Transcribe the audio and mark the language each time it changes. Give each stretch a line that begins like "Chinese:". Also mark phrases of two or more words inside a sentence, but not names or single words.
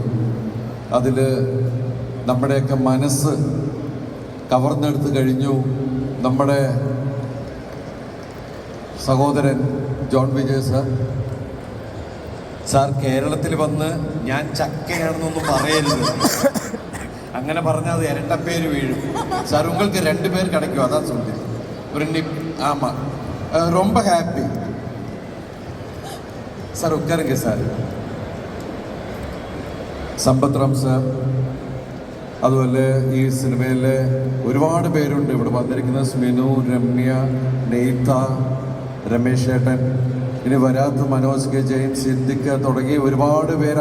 Malayalam: അതിൽ നമ്മുടെയൊക്കെ മനസ്സ് കവർന്നെടുത്ത് കഴിഞ്ഞു നമ്മുടെ സഹോദരൻ ജോൺ വിജയ് സാർ കേരളത്തിൽ വന്ന് ഞാൻ ചക്കയാണെന്നൊന്നും പറയരുത്. അങ്ങനെ പറഞ്ഞാൽ അത് ഇരട്ടപ്പേര് വീഴും.
Tamil: സാർ உங்களுக்கு 2 பேர் கிடைக்கும், அதான் சொல்றேன். ஒரு ஆமாம், ரொம்ப ஹாப்பி സാർ. உக்காருங்க சார்.
Malayalam: സമ്പത്ത് റാം സാർ, അതുപോലെ ഈ സിനിമയിലെ ഒരുപാട് പേരുണ്ട് ഇവിടെ വന്നിരിക്കുന്നത്. സ്മിനു, രമ്യ, നെയ്ത്ത, രമേശ് ഏട്ടൻ, ഇനി വരാത്ത മനോജ് കെ ജെയിൻ, സിദ്ദിഖ് തുടങ്ങി ഒരുപാട് പേര്.